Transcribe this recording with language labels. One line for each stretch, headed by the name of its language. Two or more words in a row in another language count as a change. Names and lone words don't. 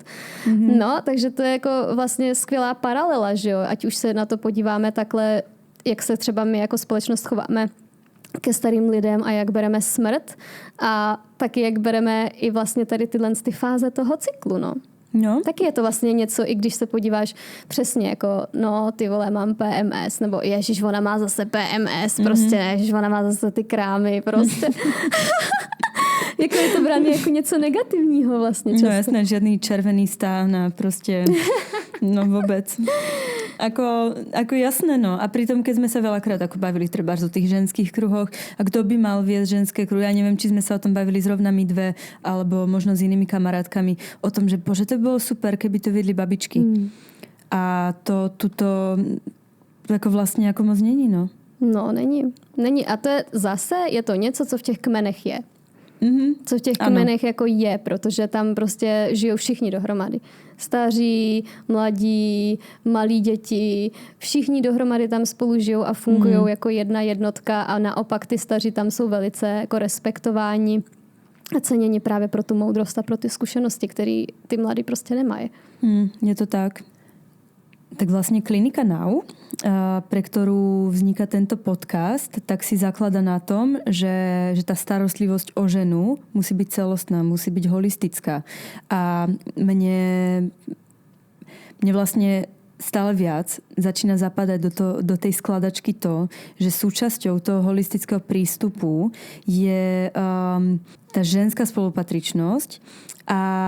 Czech: No, takže to je jako vlastně skvělá paralela, že jo, ať už se na to podíváme takhle, jak se třeba my jako společnost chováme ke starým lidem a jak bereme smrt a taky jak bereme i vlastně tady tyhle fáze toho cyklu, no. No. Taky je to vlastně něco, i když se podíváš přesně jako, no ty vole, mám PMS, nebo ježiš, ona má zase PMS, prostě, ježiš, ona má zase ty krámy, prostě. Jako je to brané jako něco negativního vlastně často.
Slovak: No jasné, žiadny červený stán a prostě, no vôbec. Ako jasné, no. A pritom, keď sme sa veľakrát ako bavili trebárs o tých ženských kruhoch a kto by mal viesť ženské kruhy, ja neviem, či sme sa o tom bavili zrovna my dve, alebo možno s inými kamarátkami, o tom, že bože, to by bolo super, keby to viedli babičky. A to tuto ako vlastne ako moc není, no.
Czech: No, není. A to je zase, je to něco, co v těch kmenech je. Co v těch kmenech jako je, protože tam prostě žijou všichni dohromady. Staří, mladí, malí děti, všichni dohromady tam spolu žijou a fungují jako jedna jednotka a naopak ty staří tam jsou velice jako respektováni a ceněni právě pro tu moudrost a pro ty zkušenosti, které ty mladí prostě nemají. Je to tak.
Slovak: Tak vlastne Klinika Now, pre ktorú vzniká tento podcast, tak si zaklada na tom, že tá starostlivosť o ženu musí byť celostná, musí byť holistická. A mne vlastne stále viac začína zapadať do tej skladačky to, že súčasťou toho holistického prístupu je tá ženská spolupatričnosť a